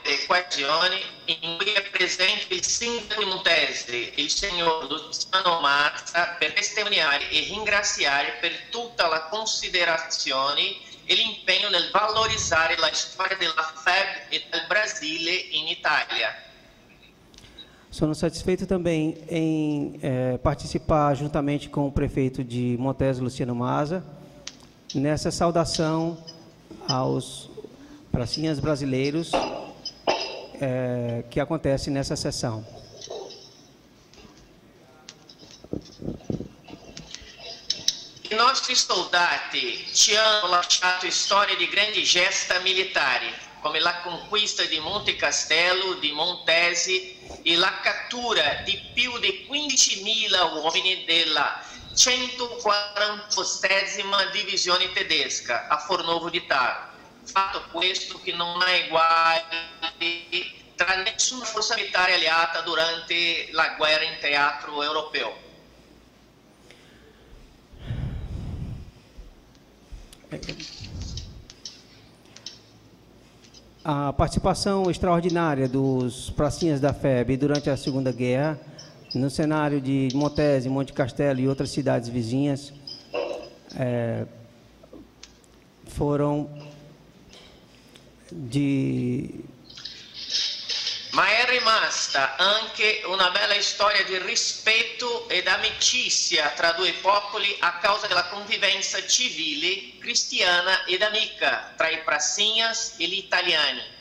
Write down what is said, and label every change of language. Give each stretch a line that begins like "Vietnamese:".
Italian: Occasioni in cui è presente il sindaco di Montese, il signor Luciano Mazza, per testimoniare e ringraziare per tutta la considerazione e l'impegno nel valorizzare la storia della FEB e del Brasile in Italia.
Portuguese: Sono satisfeito também em participar juntamente com o prefeito de Montese, Luciano Mazza, nessa saudação aos pracinhas brasileiros que acontece nessa sessão.
Italian: I nostri soldati ci hanno lasciato storie di grandi gesta militari, come la conquista di Monte Castello, di Montese e la cattura di più di 15.000 uomini della 148ª Divisione Tedesca a Fornovo di Taro. Fatto questo che non ha uguali tra nessuna forza militare alleata durante la guerra in teatro europeo.
Portuguese: A participação extraordinária dos pracinhas da FEB durante a Segunda Guerra, no cenário de Montese, Monte Castelo e outras cidades vizinhas, foram de...
Italian: Ma è rimasta anche una bella storia di rispetto ed amicizia tra due popoli a causa della convivenza civile, cristiana ed amica tra i pracinhas e gli italiani.